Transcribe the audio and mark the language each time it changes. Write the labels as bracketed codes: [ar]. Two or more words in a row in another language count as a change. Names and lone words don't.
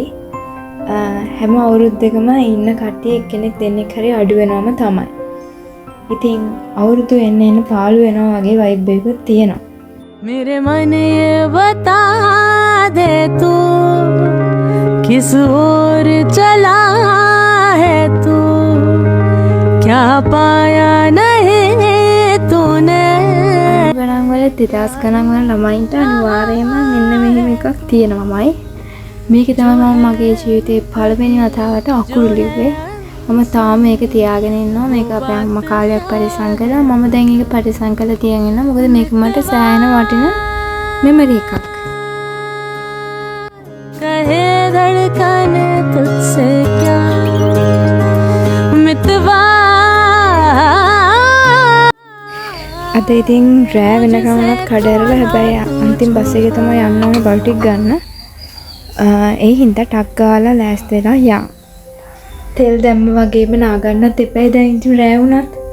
[si] හැම අවුරුද්දකම ඉන්න කට්ටිය එක්කෙනෙක් දෙන්නෙක් හරි අඩු වෙනවම තමයි. ඉතින් අවුරුදු එන්න එන්න පාළු වෙනවා වගේ වයිබ් එකක් තියෙනවා. [hi] मेरे मन ये बता दे तू किस ओर चला है तू क्या पाया नहीं तूने. [si] ගණන් වල 2000 ගණන් වල ළමයින්ට අනිවාර්යයෙන්ම මෙන්න මෙහෙම එකක් තියෙනවාමයි. මේක තමයි මම මගේ ජීවිතේ පළවෙනි වතාවට අකුරු ලිව්වේ. මම තාම මේක තියාගෙන ඉන්නවා. මේක අපේ අම්මා කාලයක් පරිස්සම් කළා. මම දැන් ඒක පරිස්සම් කරලා තියන් ඉන්නවා. මොකද මේක මට සෑහෙන වටින මෙමරි එකක්. [hi] कहे धड़कन तुझसे क्या मितवा. [si] අද ඉතින් රෑ වෙනකම්වත් කඩරලා හැබැයි අන්තිම බස් එකේ තමයි යන්න ඕනේ බල් ටික ගන්න. ඒ හින්දා ටක් ගාලා ලෑස්ති වෙලා යන්න. තෙල් දැම්ම වගේම නාගන්නත් එපයි දැන් ඉතින් රෑ වුණත්.